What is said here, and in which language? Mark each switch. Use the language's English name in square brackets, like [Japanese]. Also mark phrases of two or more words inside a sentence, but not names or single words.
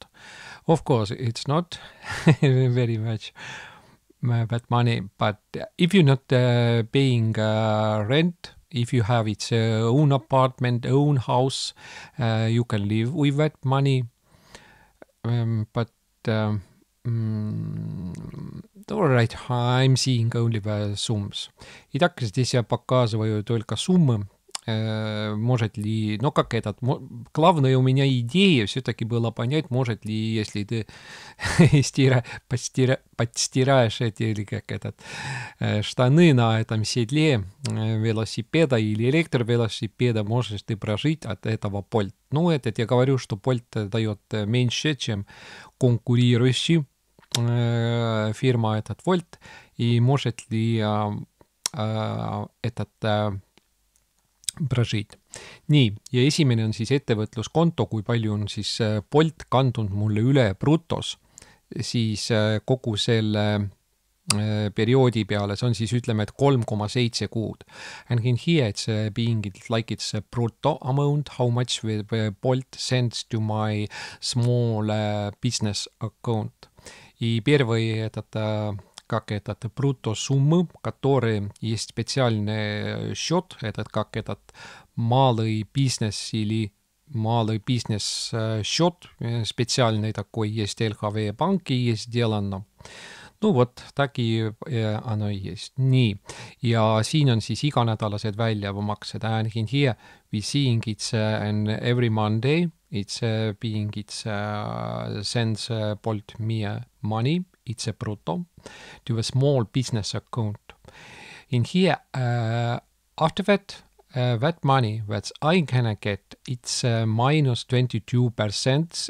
[English] Of course, it's not very much bad money, but if you're not paying rent, if you have its own apartment, own house, you can live with that money. But all right, I'm seeing only the sums. [Russian] И так здесь я показываю только суммы. Может ли, как этот, главная у меня идея все-таки была понять, может ли, если ты подстираешь эти, или как этот, штаны на этом седле велосипеда или электровелосипеда, можешь ты прожить от этого Bolt. Я говорю, что Bolt дает меньше, чем конкурирующий фирма этот Volt, и может ли этот прожить. [Estonian] Nii, ja esimene on siis ettevõtluskonto, kui palju on siis Bolt kandunud mulle üle brutos, siis kogu selle perioodi peale, see on siis ütleme, et 3,7 kuud. [English] And in here it's being like it's a brutto amount, how much Bolt sends to my small business account. [Russian] И первый этот как этот брутто-суммы, которые есть специальный счет, этот как этот малый бизнес или малый бизнес счет, специальный такой есть LHV банки, есть сделано. Так и оно и есть. [Estonian] Nii, ja siin on siis iganädalased väljamaksed. [English] And in here we seeing it's every Monday, it's being it's sends Bolt me money, it's a brutto, to a small business account. In here, after that, that money that I can get, it's minus 22%.